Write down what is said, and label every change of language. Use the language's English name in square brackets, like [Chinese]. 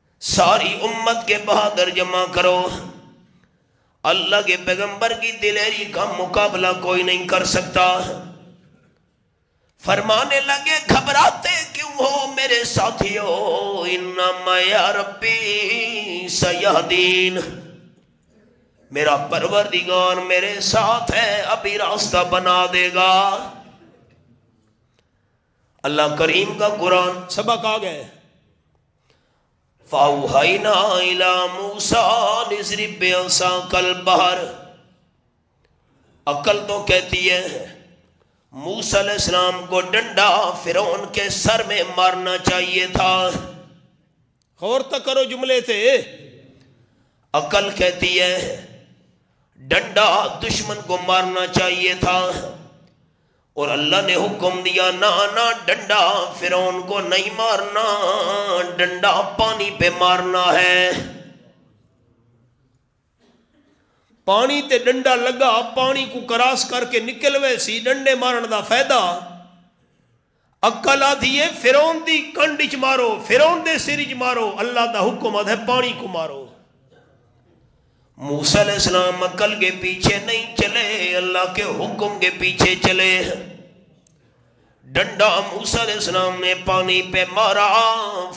[Urdu] ساری امت کے بہادر جمع کرو. اللہ کے پیغمبر کی دلیری کا مقابلہ کوئی نہیں کر سکتا. فرمانے لگے گھبراتے کیوں ہو میرے ساتھیو، [Arabic] انما یا ربی سیہدین، [Urdu] میرا پروردگار میرے ساتھ ہے ابھی راستہ بنا دے گا. اللہ کریم کا قرآن سبق آ گئے. [Arabic] فَأَوْحَيْنَا إِلَىٰ مُوسَىٰ لِيَضْرِبْ بِعَصَاكَ الْبَحْرَ. [Urdu] عقل تو کہتی ہے موسیٰ علیہ السلام کو ڈنڈا فرعون کے سر میں مارنا چاہیے تھا. غور تک کرو جملے تھے. عقل کہتی ہے ڈنڈا دشمن کو مارنا چاہیے تھا، اور اللہ نے حکم دیا نہ ڈنڈا فرعون کو نہیں مارنا، ڈنڈا پانی پہ مارنا ہے. [Punjabi] پانی تے ڈنڈا لگا پانی کو کراس کر کے نکل وے سی. ڈنڈے مارن دا فائدہ. عقل آدھی ہے فرعون دی کنڈ چ مارو، فرعون دے سر چ مارو. اللہ دا حکم ہے پانی کو مارو. [Urdu] موسیٰ علیہ السلام عقل کے پیچھے نہیں چلے، اللہ کے حکم کے پیچھے چلے. ڈنڈا موسیٰ علیہ السلام نے پانی پہ مارا.